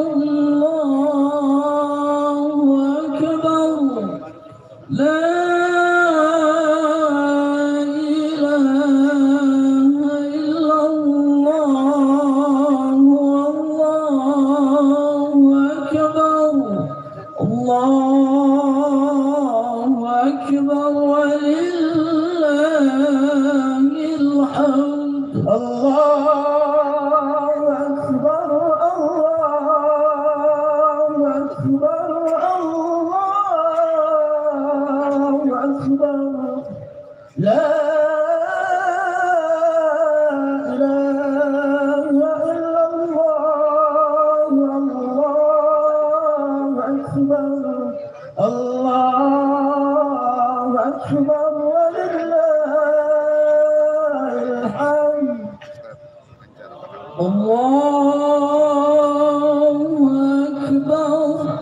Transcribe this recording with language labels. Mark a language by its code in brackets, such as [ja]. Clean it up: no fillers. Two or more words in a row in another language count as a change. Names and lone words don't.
[ar] الله أكبر، لا إله إلا الله، الله أكبر، الله أكبر، ولله الحمد. الله أكبر، الله أكبر، الله أكبر، لا إله إلا الله، الله أكبر, أكبر ولله الحمد الله أكبر